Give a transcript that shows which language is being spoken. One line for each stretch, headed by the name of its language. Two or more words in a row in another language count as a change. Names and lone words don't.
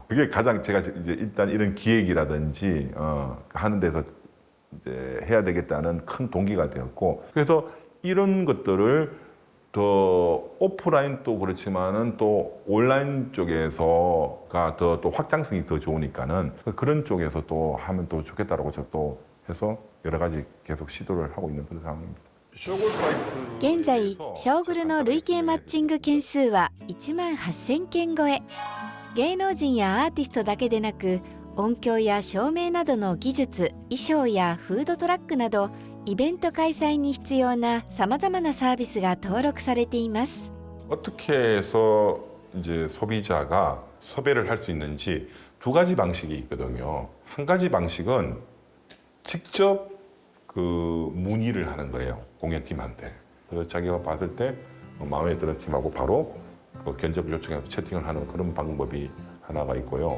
Korean: 그게 가장 제가 이제 일단 이런 기획이라든지 하는 데서 이제 해야 되겠다는 큰 동기가 되었고, 그래서 이런 것들을 더 오프라인도 그렇지만은 또 온라인 쪽에서가 또 확장성이 더 좋으니까는 그런 쪽에서 또 하면 또 좋겠다라고 저 또 해서 여러 가지 계속 시도를 하고 있는 그런 상황입니다.
Japanese: 現在ショーグルの累計マッチング件数は1万8000件超え。芸能人やアーティストだけでなく音響や照明などの技術、衣装やフードトラックなどイベント開催に必要なさまざまなサービスが登録されています。
Korean: 어떻게 해서 이제 소비자가 섭외를 할 수 있는지 두 가지 방식이 있거든요. 한 가지 방식은 직접 그 문의를 하는 거예요. 공연팀한테. 그래서 자기가 봤을 때 마음에 드는 팀하고 바로 그 견적을 요청해서 채팅을 하는 그런 방법이 하나가 있고요.